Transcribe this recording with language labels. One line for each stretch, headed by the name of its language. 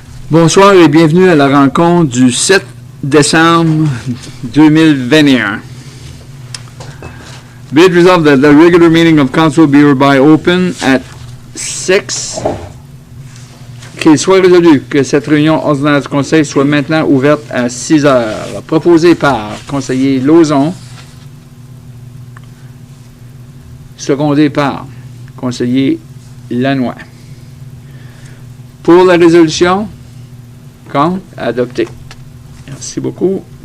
French: Bonsoir et bienvenue à la rencontre du 7 décembre 2021.
English: Be it resolved that the regular meeting of council be hereby open at 6.
French: Qu'il soit résolu que cette réunion ordinaire du conseil soit maintenant ouverte à 6 heures. Proposé par conseiller Lauzon. Secondé par conseiller Lannoy. Pour la résolution, contre, adopté. Merci beaucoup.